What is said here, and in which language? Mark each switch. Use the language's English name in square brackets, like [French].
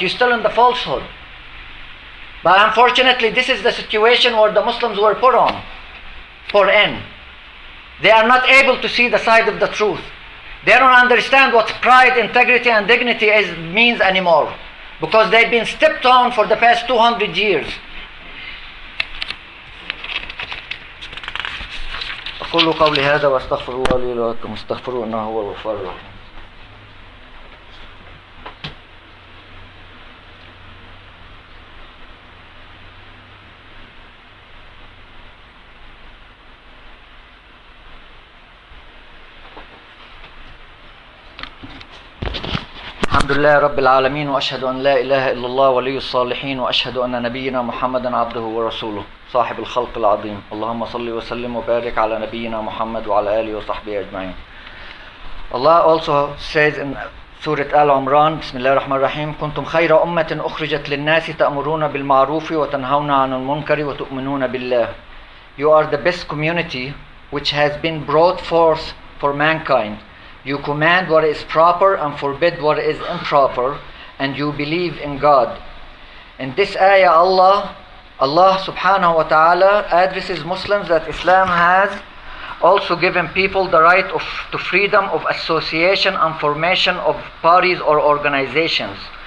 [English] You're still in the falsehood. But unfortunately, this is the situation where the Muslims were put in. They are not able to see the side of the truth. They don't understand what pride, integrity, and dignity means anymore, because they've been stepped on for the past 200 years. [Arabic] أقول قولي هذا وأستغفر الله لي ولكم استغفروه إنه هو الغفور الرحيم. الحمد لله رب العالمين وأشهد أن لا إله إلا الله ولي الصالحين وأشهد أن نبينا محمدا عبده ورسوله صاحب الخلق العظيم. اللهم صل وسلم وبارك على نبينا محمد وعلى آله وصحبه أجمعين. [English] Allah also says in Surah Al-Imran, [Arabic] بسم الله الرحمن الرحيم: كنتم خير أمة أخرجت للناس تأمرون بالمعروف وتنهون عن المنكر وتؤمنون بالله. [English] You are the best community which has been brought forth for mankind. You command what is proper and forbid what is improper, and you believe in God. In this ayah, Allah subhanahu wa ta'ala addresses Muslims that Islam has also given people the right to freedom of association and formation of parties or organizations.